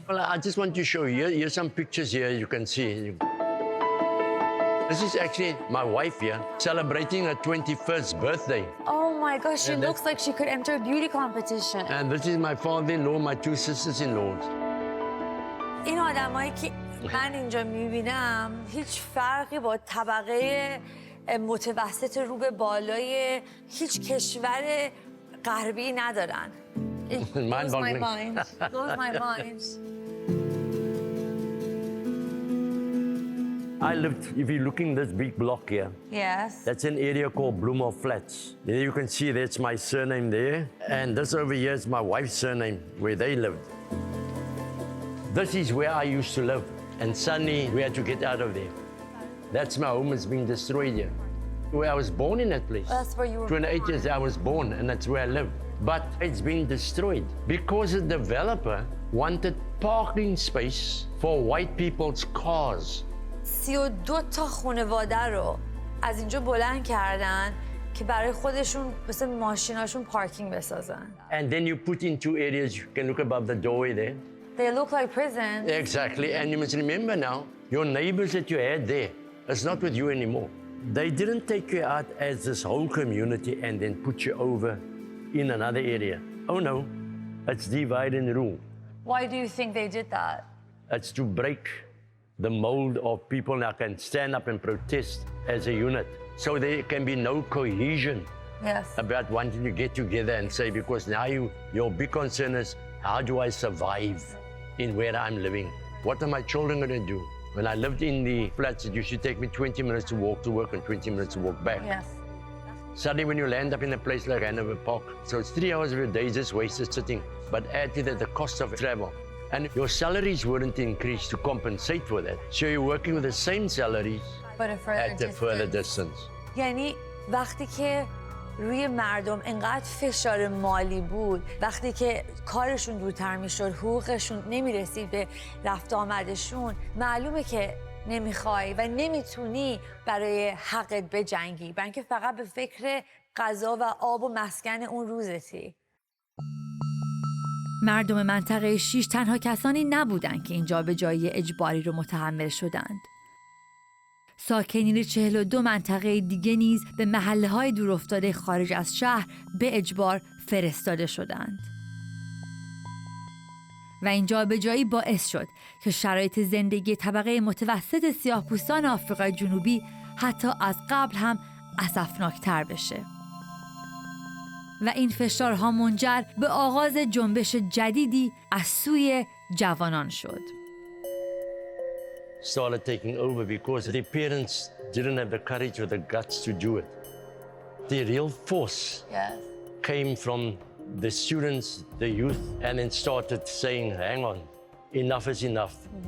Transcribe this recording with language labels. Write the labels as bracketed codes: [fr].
[en] Well, I just want to show you. Here's some pictures here you can see. This is actually my wife here celebrating her 21st birthday. Oh my gosh, she looks like she could enter a beauty competition. And this is my father-in-law, my two sisters-in-laws. [fa] این آدمایی که من اینجا میبینم هیچ فرقی با طبقه متوسط رو به بالای هیچ کشور غربی ندارن. [en] It blows my mind. Blows my mind. I lived, if you're looking this big block here, Yes. that's an area called Bloemhof Flats. There you can see that's my surname there. And this over here is my wife's surname, where they lived. This is where I used to live. And suddenly we had to get out of there. That's my home is being destroyed here. Where I was born in that place. That's where you were 28 years I was born, and that's where I live. But it's been destroyed because the developer wanted parking space for white people's cars. [fa] 32 تا خانواده رو از اینجا بلند کردن که برای خودشون مثل ماشیناشون پارکینگ بسازن. [en] And then you put in two areas, you can look above the doorway there. They look like prisons. Exactly, and you must remember now, your neighbors that you had there, it's not with you anymore. They didn't take you out as this whole community and then put you over in another area. Oh no, it's divide and rule. Why do you think they did that? It's to break the mold of people that can stand up and protest as a unit. So there can be no cohesion Yes. about wanting to get together and say, because now your big concern is, how do I survive in where I'm living? What are my children going to do? When I lived in the flats, it used to take me 20 minutes to walk to work and 20 minutes to walk back. Yes. Suddenly when you land up in a place like Hanover Park, so it's 3 hours of your day just wasted sitting, but add to that the cost of travel. And your salaries weren't increased to compensate for that. So you're working with the same salaries But at a further distance. [fa] یعنی وقتی که روی مردم انقدر فشار مالی بود، وقتی که کارشون دورتر میشد، حقوقشون نمیرسید به رفت آمدشون، معلومه که نمیخوای و نمیتونی برای حقت بجنگی، برای اینکه فقط به فکر غذا و آب و مسکن اون روزتی. مردم منطقه 6 تنها کسانی نبودند که این جابجایی اجباری رو متحمل شدند. ساکنین 42 منطقه دیگه نیز به محله‌های دورافتاده خارج از شهر به اجبار فرستاده شدند. و این جابجایی باعث شد که شرایط زندگی طبقه متوسط سیاه‌پوستان آفریقای جنوبی حتی از قبل هم اسفناک‌تر بشه. و این فشارها منجر به آغاز جنبش جدیدی از سوی جوانان شد. [en] Started taking over because the parents didn't have the courage or the guts to do it. The real force came from the students, the youth, and then started saying, hang on, enough is enough.